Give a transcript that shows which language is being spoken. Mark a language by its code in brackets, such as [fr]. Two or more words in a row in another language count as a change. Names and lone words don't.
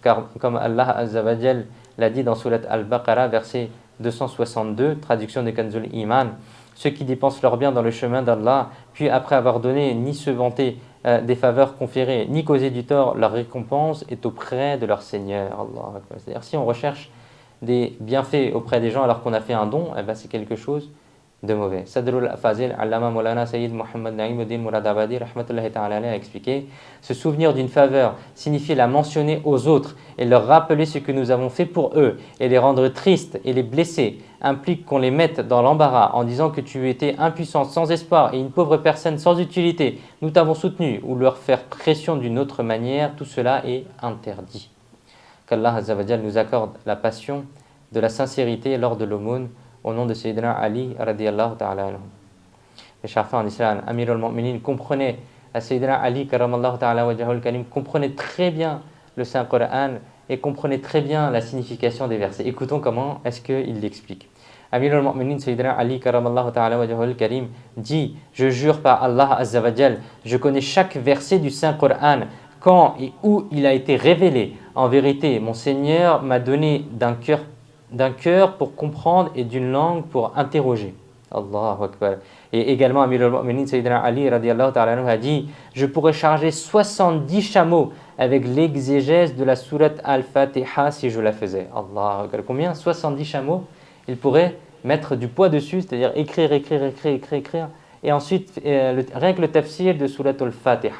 [fr] Car comme Allah [ar] عز وجل [fr] l'a dit dans Surat Al-Baqarah, verset 262, traduction de Kanzul Iman, ceux qui dépensent leur bien dans le chemin d'Allah, puis après avoir donné, ni se vanter des faveurs conférées, ni causer du tort, leur récompense est auprès de leur Seigneur. Allah. C'est-à-dire si on recherche des bienfaits auprès des gens alors qu'on a fait un don, eh ben c'est quelque chose de mauvais. Sadrul Fazil, Allama Maulana Sayyid Muhammad Naïmuddin Mouradabadi, [ar] رحمة الله تعالى [fr] a expliqué, se souvenir d'une faveur signifie la mentionner aux autres et leur rappeler ce que nous avons fait pour eux et les rendre tristes et les blesser implique qu'on les mette dans l'embarras en disant que tu étais impuissant, sans espoir et une pauvre personne sans utilité, nous t'avons soutenu, ou leur faire pression d'une autre manière, tout cela est interdit. Qu'Allah [ar] عز وجل [fr] nous accorde la passion de la sincérité lors de l'aumône au nom de Sayyidina Ali [ar] رضي الله تعالى عنه. [fr] Mes chers frères en islam, Amir al-Mu'minin comprenait, Sayyidina Ali [ar] كرم الله تعالى وجهه الكريم [fr] comprenait très bien le Saint Coran et comprenait très bien la signification des versets. Écoutons comment est-ce qu'il l'explique. Amir al-Mu'minin Sayyidina Ali [ar] كرم الله تعالى وجهه الكريم [fr] dit: je jure par Allah [ar] عز وجل, [fr] je connais chaque verset du Saint Coran, quand et où il a été révélé. En vérité, mon Seigneur m'a donné d'un cœur pour comprendre et d'une langue pour interroger. [ar] الله أكبر. [fr] Et également, Amir al-Mu'minin Sayyidina Ali [ar] رضي الله تعالى عنه [fr] a dit: je pourrais charger 70 chameaux avec l'exégèse de la sourate Al-Fatiha si je la faisais. [ar] الله أكبر. [fr] Combien? 70 chameaux. Il pourrait mettre du poids dessus, c'est-à-dire écrire. Et ensuite, rien que le tafsir de sourate Al-Fatiha.